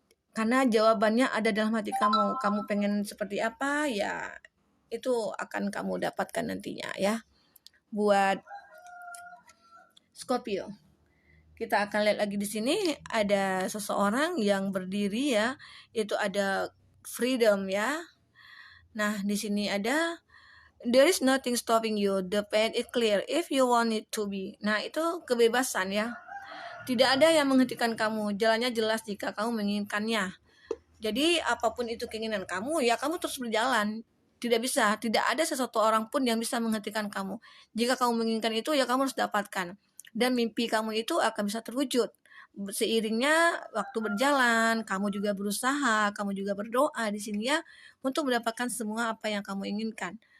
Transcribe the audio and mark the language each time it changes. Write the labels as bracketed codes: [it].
[id] Karena jawabannya ada dalam hati kamu. Kamu pengen seperti apa, ya itu akan kamu dapatkan nantinya ya. Buat Scorpio, kita akan lihat lagi di sini ada seseorang yang berdiri ya, itu ada freedom ya. Nah, di sini ada [en] there is nothing stopping you, the path is clear if you want it to be. [id] Nah, itu kebebasan ya. Tidak ada yang menghentikan kamu, jalannya jelas jika kamu menginginkannya. Jadi apapun itu keinginan kamu, ya kamu terus berjalan. Tidak ada sesuatu orang pun yang bisa menghentikan kamu. Jika kamu menginginkan itu, ya kamu harus dapatkan. Dan mimpi kamu itu akan bisa terwujud. Seiringnya waktu berjalan, kamu juga berusaha, kamu juga berdoa di sini ya, untuk mendapatkan semua apa yang kamu inginkan.